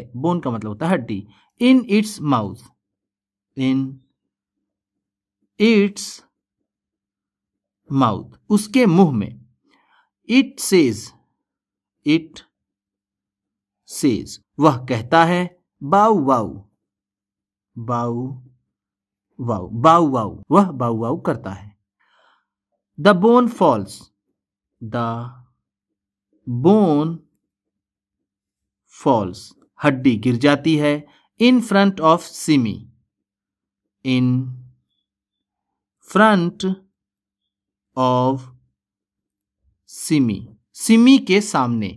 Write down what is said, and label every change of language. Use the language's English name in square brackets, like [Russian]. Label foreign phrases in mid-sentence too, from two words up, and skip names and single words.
[Hindi] बोन का मतलब होता है हड्डी। [English] in its mouth, in its mouth, [Hindi] उसके मुंह में। [English] it says, it says, [Hindi] वह कहता है। [English] bow wow, bow wow, bow wow, [Hindi] वह बाउ वाउ करता है। [English] the bone falls, the bone falls, [Hindi] हड्डी गिर जाती है। [English] in front of Simi, in front of Simi, [Hindi] सिमी के सामने।